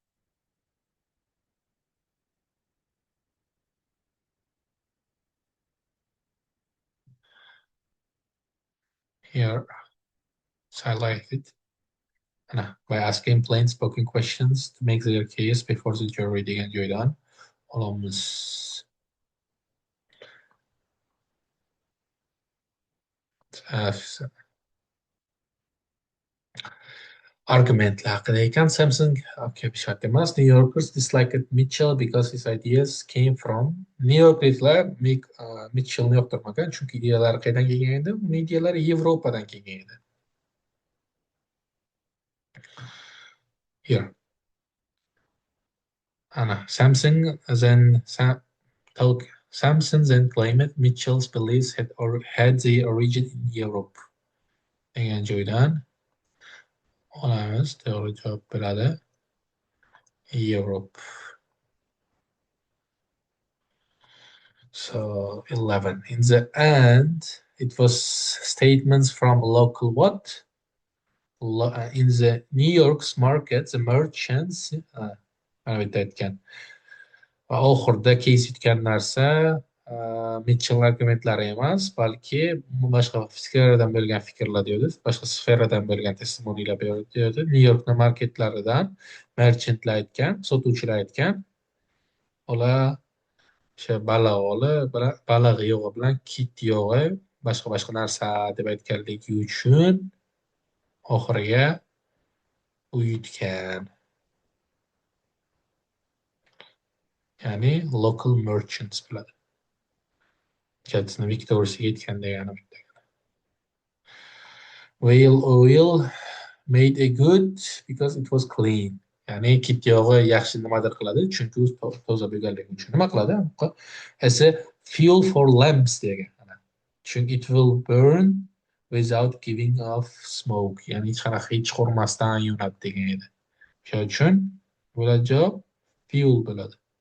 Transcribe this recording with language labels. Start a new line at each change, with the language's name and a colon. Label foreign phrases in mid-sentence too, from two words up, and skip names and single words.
English: Here, it's highlighted. By asking plain spoken questions to make their case before the jury
Uzbek: degan joydan olamiz. Argumentlar haqida ekan. Samsung shart emas.
English: New Yorkers disliked Mitchell because his ideas came from
Uzbek: New Yorkliklar Mitchellni yoqtirmagan, chunki ideyalari qayerdan kelgan edi? Uning ideyalari Yevropadan kelgan edi.
English: Here. Ana, Samsung then claimed Mitchell's beliefs had their origin in Europe.
Uzbek: degan joydan olamiz. To'g'ri javob bo'ladi. Europe. So 11.
English: In the end, it was statements from local what? In the New York's market, the merchants
Uzbek: mana bitta aytgan. Va oxirida keys yutgan narsa Mitchell argumentlari emas, balki boshqa sferadan bo'lgan fikrlar deydi, boshqa sferadan bo'lgan testimoniyalar deydi. New Yorkning marketlaridan merchantlar aytgan, sotuvchilar aytgan. Ular o'sha baliq yog'i bilan kit yog'i boshqa narsa deb aytganligi uchun oxiriga u yutgan. Ya'ni
English: local merchants
Uzbek: bo'ladi. Katsini Victoria'siga yetgan degani.
English: Whale oil made a good because it was clean.
Uzbek: Ya'ni kit yog'i yaxshi nimadir qiladi, chunki u toza bo'lganligi uchun. Nima qiladi?
English: As a fuel for lamps
Uzbek: degan. Chunki
English: it will burn without giving off smoke.
Uzbek: Ya'ni hech qo'rmasdan yonadi degan edi. Shuning uchun bo'ladi javob fuel bo'ladi.